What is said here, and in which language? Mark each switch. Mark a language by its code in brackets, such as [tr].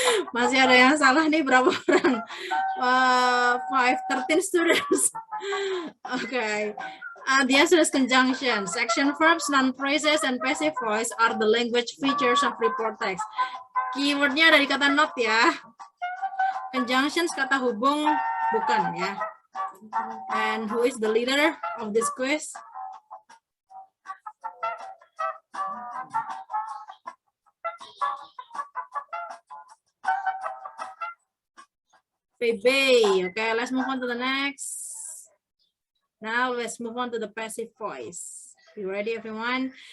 [id] Masih ada yang salah nih, berapa orang? [en] 13 students. Okay. The answer is conjunctions. Action verbs, noun phrases, and passive voice are the language features of report text. [id] Keywordnya dari kata not ya. Conjunctions kata hubung bukan ya. [en] And who is the leader of this quiz? Baby. Okay, let's move on to the next. Now let's move on to the passive voice. You ready, everyone?